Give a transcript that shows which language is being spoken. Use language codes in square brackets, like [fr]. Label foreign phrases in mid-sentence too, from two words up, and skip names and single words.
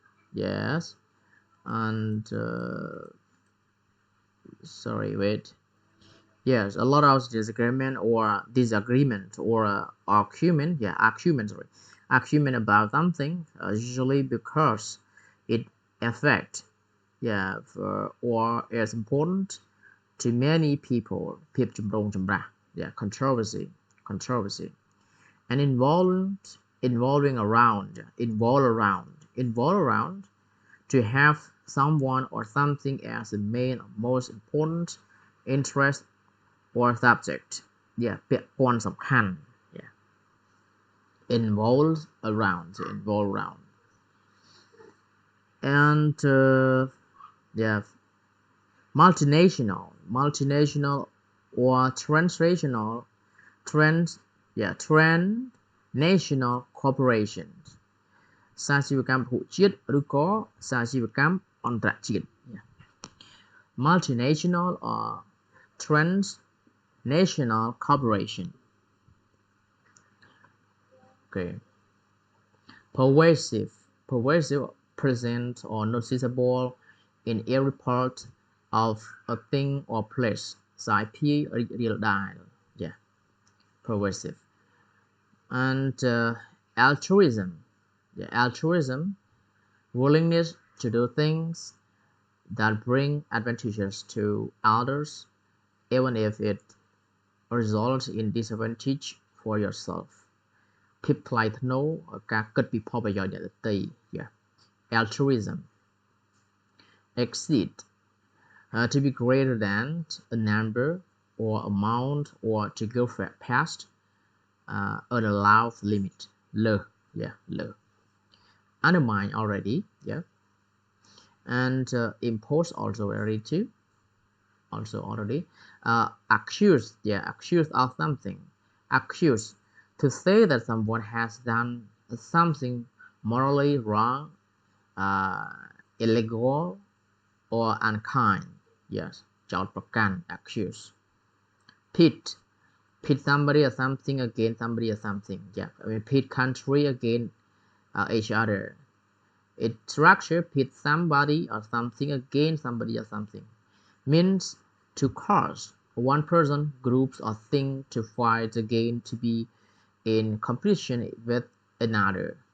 [en] and a lot of disagreement or argument about something usually because it affects or is important to many people controversy and involving around to have someone or something as the main or most important interest or subject [km] ពាក់ព័ន្ធសំខាន់ [en] involve around and multinational or transnational corporations [km] សាជីវកម្មពហុជាតិឬក៏សាជីវកម្មអន្តរជាតិ [en] multinational or transnational corporation pervasive present or noticeable in every part of a thing or place [km] សាយភាយរីករាលដាល [en] pervasive and altruism willingness to do things that bring advantages to others even if it results in disadvantage for yourself [km] ភាពថ្លៃថ្នូរការគិតពីផលប្រយោជន៍អ្នកដទៃ [en] altruism exceed to be greater than a number or amount or to go past an allowed limit លើ undermine already and impose also already accuse of something to say that someone has done something morally wrong illegal or unkind [km] ចោទប្រកាន់ [en] accuse pit somebody or something against somebody or something pit country against each other it structure pit somebody or something against somebody or something means to cause one person groups or thing to fight again to be in competition with another